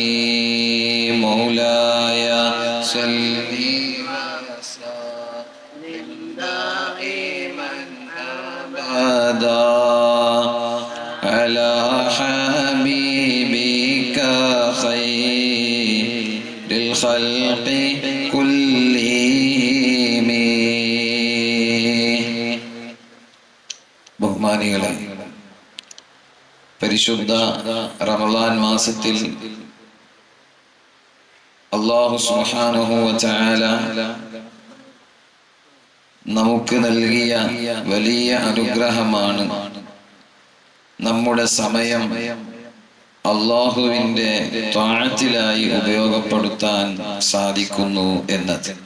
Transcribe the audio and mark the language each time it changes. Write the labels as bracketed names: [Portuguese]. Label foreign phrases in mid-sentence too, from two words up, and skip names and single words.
[Arabic] مولاي صل وسلم دائما أبدا على حبيبك خير الخلق كلهم. [Malayalam] ബഹുമാനികളെ, പരിശുദ്ധ റമളാൻ മാസത്തിൽ [Arabic] الله سبحانه وتعالى [Malayalam] നമുക്ക് നൽകിയ വലിയ അനുഗ്രഹമാണ് നമ്മുടെ സമയം അല്ലാഹുവിന്റെ ത്വഅത്തിലായി ഉപയോഗപ്പെടുത്താൻ സാധിക്കുന്നു എന്നത്.